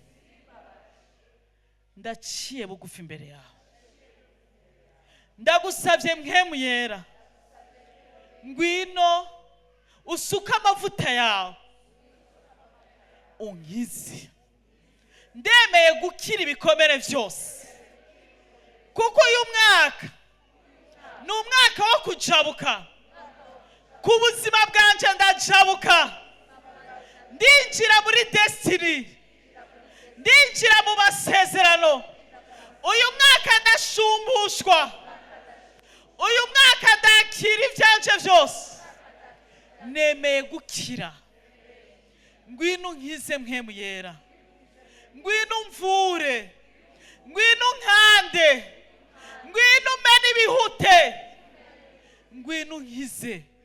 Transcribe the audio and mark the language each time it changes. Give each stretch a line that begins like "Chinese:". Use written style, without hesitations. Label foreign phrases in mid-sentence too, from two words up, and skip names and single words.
Rundi: ndaciye bugufi imbere yawe ndagusabye mpwemu yera ngwino usuka amavuta yawe unkize ndemeye gukira ibikomere byose kuko uyu mwaka ni umwaka wo kujabuka ku buzima bwanje ndajabuka ndinjira muri destiny ndinjira mu masezerano uyu mwaka ndashumbushwa uyu mwaka ndakira ibyanje byose nemeye gukira ngwino unkize mpwemu yera ngwino umvure ngwino unkande ngwino umene ibihute ngwino unkize